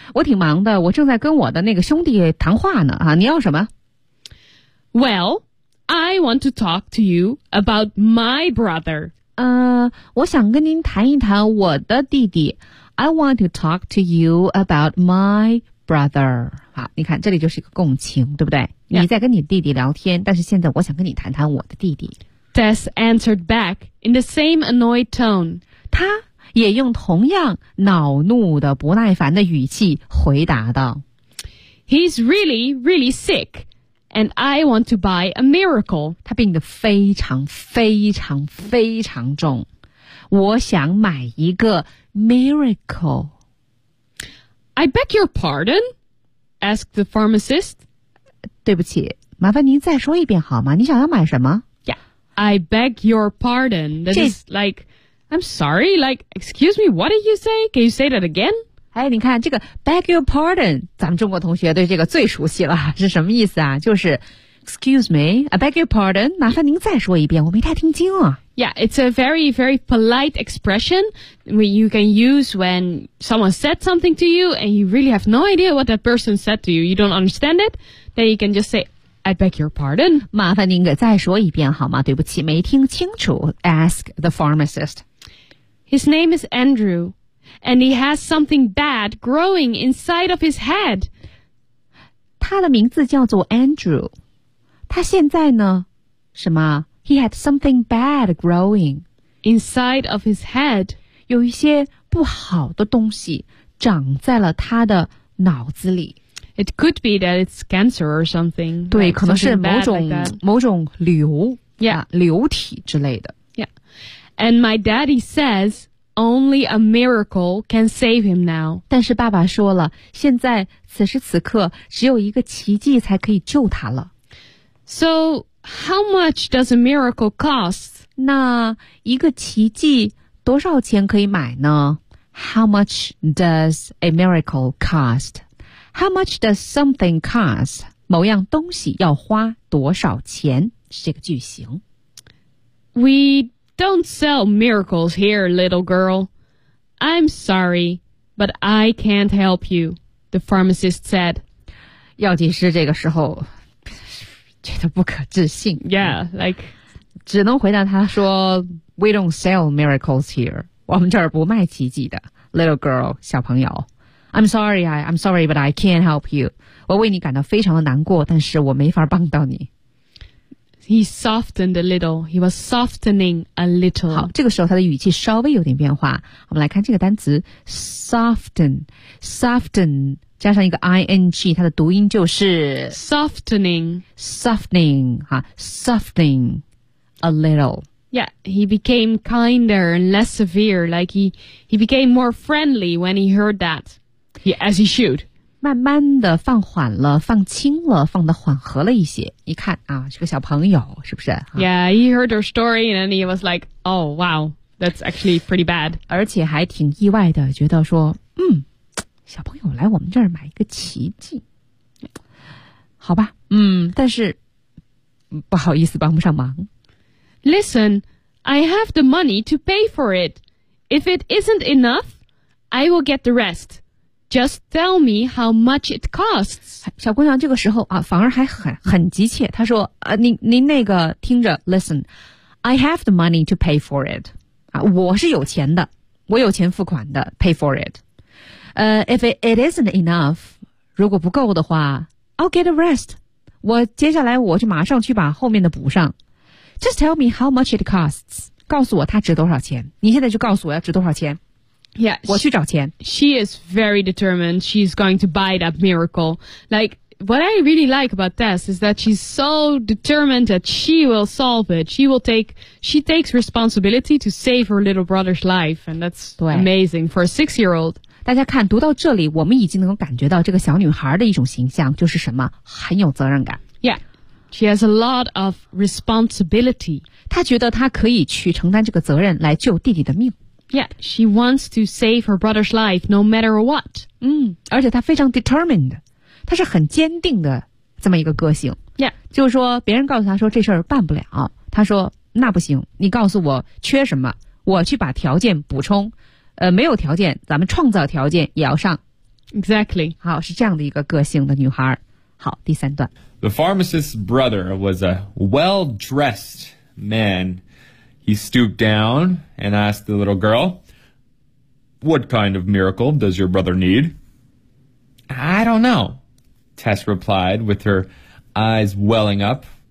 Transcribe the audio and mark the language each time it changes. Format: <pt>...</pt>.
<zh>我挺忙的，我正在跟我的那个兄弟谈话呢。啊，你要什么？</zh> <en>Well, I want to talk to you about my brother.</en> <zh>我想跟您谈一谈我的弟弟。</zh> <en>I want to talk to you about my brother.</en> <zh>好，你看，这里就是一个共情，对不对？</zh> <en>Yeah.</en> <zh>你在跟你弟弟聊天，但是现在我想跟你谈谈我的弟弟。</zh> <en>Tess answered back in the same annoyed tone.</en> <zh>他也用同样恼怒的不耐烦的语气回答道，</zh> <en>He's really, really sick, and I want to buy a miracle.</en> <zh>他病得非常非常非常重，我想买一个 miracle.</zh> <en>I beg your pardon? Asked the pharmacist.</en> <zh>对不起，麻烦您再说一遍好吗？你想要买什么？</zh> <en>Yeah, I beg your pardon. That is like... I'm sorry, like, excuse me, what did you say? Can you say that again?</en> <zh>哎，你看这个</zh> <en>beg your pardon,</en> <zh>咱们中国同学对这个最熟悉了，是什么意思啊？就是</zh> <en>excuse me, I beg your pardon,</en> <zh>麻烦您再说一遍，我没太听清啊。</zh> <en>Yeah, it's a very, very polite expression you can use when someone said something to you and you really have no idea what that person said to you, you don't understand it, then you can just say,I beg your pardon.</en> <zh>麻烦您给再说一遍好吗？对不起，没听清楚。</zh> <en>Ask the pharmacist. His name is Andrew, and he has something bad growing inside of his head.</en> <zh>他的名字叫做 Andrew. 他现在呢，什么？</zh> <en>He had something bad growing. Inside of his head.</en> <zh>有一些不好的东西长在了他的脑子里。</zh> <en>It could be that it's cancer or something.</en> <zh>对</zh> <en>like,</en> <zh>可能是某种、</zh> <en>like、</en> <zh>某种瘤、</zh> <en>yeah.</en> <zh>啊、瘤体之类的。</zh> <en>Yeah. And my daddy says only a miracle can save him now.</en> <zh>但是爸爸说了，现在此时此刻只有一个奇迹才可以救他了。</zh> <en>So how much does a miracle cost?</en> <zh>那一个奇迹多少钱可以买呢？</zh> <en>How much does a miracle cost? How much does something cost?</en> <zh>某样东西要花多少钱？是这个句型。</zh> <en>We don't sell miracles here, little girl. I'm sorry, but I can't help you, the pharmacist said.</en> <zh>药剂师这个时候觉得不可置信。</zh> <en>Yeah, like...</en> <zh>只能回答他说</zh> <en>We don't sell miracles here.</en> <zh>我们这儿不卖奇迹的。</zh> <en>Little girl,</en> <zh>小朋友。</zh> <en>I'm sorry, but I can't help you.</en> <zh>我为你感到非常的难过，但是我没法帮到你。</zh> <en>He softened a little. He was softening a little.</en> <zh>好，这个时候他的语气稍微有点变化。我们来看这个单词 soften, soften 加上一个 ing, 它的读音就是</zh> <en>softening, softening, 哈 softening a little. Yeah, he became kinder and less severe. Like he became more friendly when he heard that. Yeah, as he should.</en> <zh>慢慢的放缓了，放轻了，放得缓和了一些。你看啊，是个小朋友，是不是？</zh> <en>Yeah, he heard her story and then he was like, oh, wow, that's actually pretty bad.</en> <zh>而且还挺意外的，觉得说，小朋友来我们这儿买一个奇迹。好吧，但是不好意思，帮不上忙。</zh> <en>Listen, I have the money to pay for it. If it isn't enough, I will get the rest. Just tell me how much it costs.</en> <zh>小姑娘这个时候啊，反而还很急切。她说：“您那个听着</zh> <en>，Listen, I have the money to pay for it.</en> <zh>啊，我是有钱的，我有钱付款的 ，</zh> <en>pay for it. If it isn't enough,</en> <zh>如果不够的话</zh> <en>，I'll get the rest.</en> <zh>我接下来我就马上去把后面的补上。”</zh> <en>Just tell me how much it costs.</en> <zh>告诉我它值多少钱。你现在就告诉我要值多少钱。</zh> <en>Yeah,</en> <zh>我去找钱。</zh> <en>She is very determined. She's going to buy that miracle. Like, what I really like about Tess is that she's so determined that she will solve it. She takes responsibility to save her little brother's life. And that's amazing for a six-year-old.</en> <zh>大家看，读到这里，我们已经能够感觉到这个小女孩的一种形象，就是什么？很有责任感。</zh> <en>Yeah. She has a lot of responsibility.</en> <zh>她觉得她可以去承担这个责任来救弟弟的命。</zh> <en>Yeah, she wants to save her brother's life no matter what.</en> <zh>而且她非常 determined. 她是很坚定的这么一个个性。</zh> <en>Yeah.</en> <zh>就是说别人告诉她说这事儿办不了。她说那不行，你告诉我缺什么，我去把条件补充。没有条件，咱们创造条件也要上。</zh> <en>Exactly.</en> <zh>好，是这样的一个个性的女孩。好，第三段。</zh> <en>The pharmacist's brother was a well-dressed man. He stooped down and asked the little girl, "What kind of miracle does your brother need?" "I don't know," Tess replied with her eyes welling up.</en>